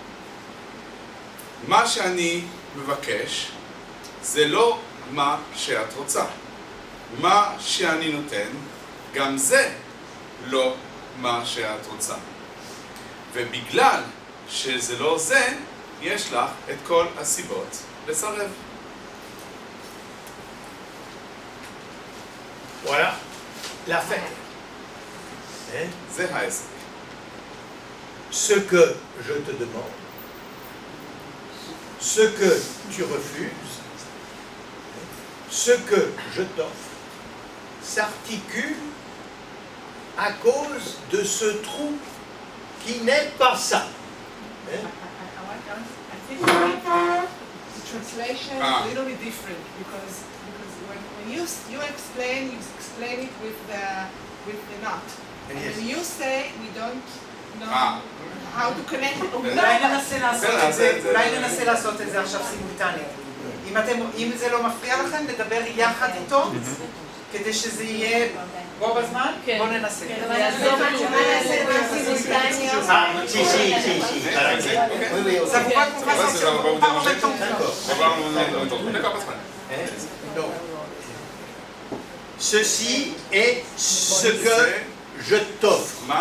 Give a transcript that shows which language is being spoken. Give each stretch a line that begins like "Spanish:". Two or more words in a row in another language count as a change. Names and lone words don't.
Hebrew: מה שאני מבקש זה לא מה שאת רוצה. מה שאני נותן, גם זה לא מה שאת רוצה. ובגלל שזה לא זה, יש לך את כל הסיבות לסרב.
French: Voilà l'affaire.
Hebrew: זה העסק.
French: Ce que je te demande, ce que tu refuses, ce que je t'offre s'articule à cause de ce trou qui n'est pas ça.
English: I think the translation is a little bit different because when you explain it with the not. And Yes. when you say we don't know how to connect it.
Hebrew: אולי ננסה לעשות את זה עכשיו סימולטנית. אם זה לא מפריע לכם, לדבר יחד איתו, כדי שזה יהיה בו בזמן, בואו ננסה.
French: Ça vous va qu'on fasse ça en même temps? Donc, ceci est ce que je t'offre.